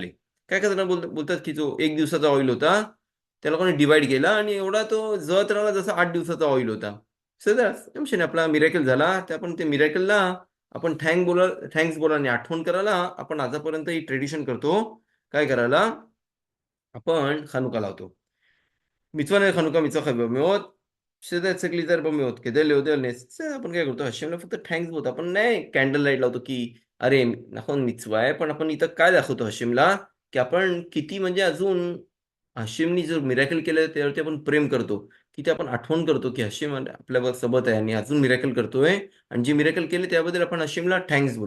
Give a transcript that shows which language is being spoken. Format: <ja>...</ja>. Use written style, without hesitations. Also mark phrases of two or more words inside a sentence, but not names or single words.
<mr>काय करतात बोलतात की जो 1 दिवसाचा ऑइल होता त्या लोकांनी डिवाइड केला आणि एवढा तो जळत राहिला जसा 8 दिवसाचा ऑइल होता. सर आपला मिरॅकल झाला त्या आपण ते मिरॅकलला आपण थँक्स बोला आणि आठवण करायला आपण आजपर्यंत ही ट्रेडिशन करतो. काय करायला आपण खानुका लावतो.</mr> <he>מצווה חנוכה מצווה חביבה מאוד, שזה צריך להיזהר בה מאוד, כדי להודיע על נס.</he> <mr>זה आपण काय करतो हशेमला फक्त थँक्स बोलतो. आपण नाही कॅन्डल लाईट लावतो की अरे נכון मिtzवा आहे पण आपण इथं काय दाखवतो हशेमला की आपण किती म्हणजे अजून हशेमनी जो मिरॅकल केलं त्यावरती आपण प्रेम करतो. की ते आपण आठवण करतो की हशेम आपल्या सोबत आहे आणि अजून मिरॅकल करतोय आणि जे मिरॅकल केले त्याबद्दल आपण हशेमला थँक्स बोलतो.</mr>